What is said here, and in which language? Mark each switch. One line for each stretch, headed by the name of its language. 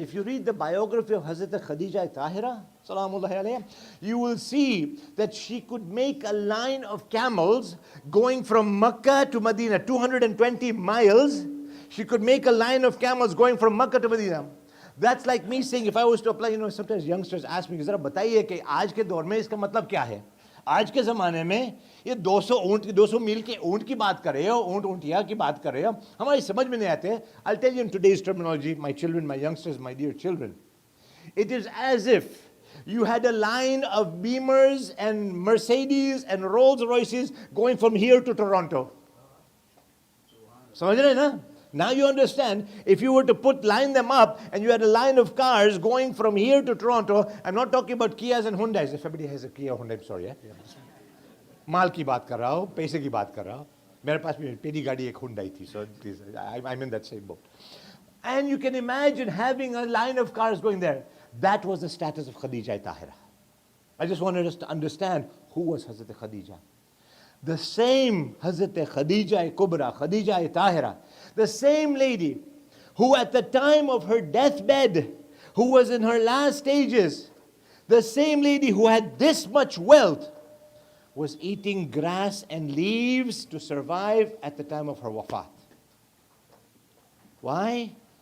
English: If you read the biography of Hazrat Khadija Tahira, salamullahi alayha, you will see that she could make a line of camels going from Makkah to Medina, 220 miles. She could make a line of camels going from Makkah to Medina. That's like me saying, if I was to apply, sometimes youngsters ask me,
Hindi: ज़रा बताइए कि आज के दौर में इसका मतलब क्या है? आज के ज़माने में ये 200 मील के ऊंट की बात कर रहे हो, ऊंटिया की बात कर रहे हो, हमारी समझ में नहीं आते.
English: I'll tell you in today's terminology, my children, my youngsters, my dear children, it is as if you had a line of Beamers and Mercedes and Rolls Royces going from here to Toronto.
Hindi: समझ रहे ना?
English: Now you understand, if you were to line them up and you had a line of cars going from here to Toronto, I'm not talking about Kias and Hyundais. If everybody has a Kia or Hyundai, I'm sorry.
Hindi: माल की बात कर रहा हूँ, पैसे की बात कर रहा हूँ. मेरे पास भी पहली गाड़ी एक Hyundai थी,
English: so I'm in that same boat. And you can imagine having a line of cars going there. That was the status of Khadija Tahira. I just wanted us to understand who was Hazrat Khadija. The same Hazrat Khadija Kubra, Khadija Tahira, the same lady who at the time of her deathbed, who was in her last stages, the same lady who had this much wealth, was eating grass and leaves to survive at the time of her wafat. Why?